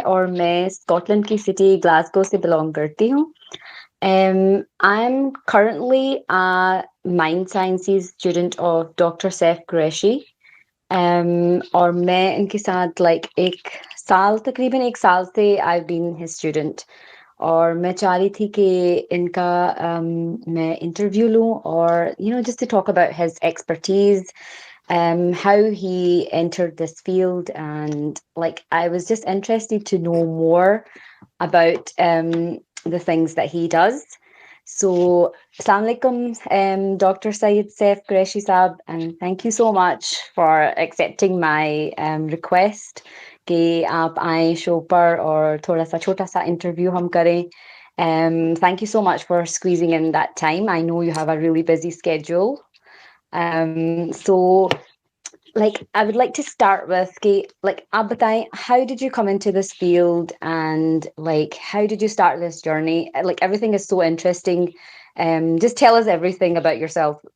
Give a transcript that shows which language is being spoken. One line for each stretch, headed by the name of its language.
Hindi: और मैं स्कॉटलैंड की सिटी ग्लासगो से बिलोंग करती हूँ।
English: I'm currently a mind sciences student of Dr. Saef Qureshi.
Hindi: और मैं इनके साथ एक साल तकरीबन 1 साल से
English: I've been his student.
Hindi: और मैं चाह रही थी कि इनका मैं इंटरव्यू लूँ और
English: just to talk about his expertise, how he entered this field, and I was just interested to know more about the things that he does. So, Assalamu alaikum, Dr. Syed Saif Qureshi Saab, and thank you so much for accepting my request
Hindi: कि आप आए show पर और थोड़ा सा छोटा सा interview हम करें.
English: Thank you so much for squeezing in that time. I know you have a really busy schedule. So I would like to start with
Hindi: आप बताएं,
English: how did you come into this field, and how did you start this journey? Everything is so interesting. Just tell us everything about yourself.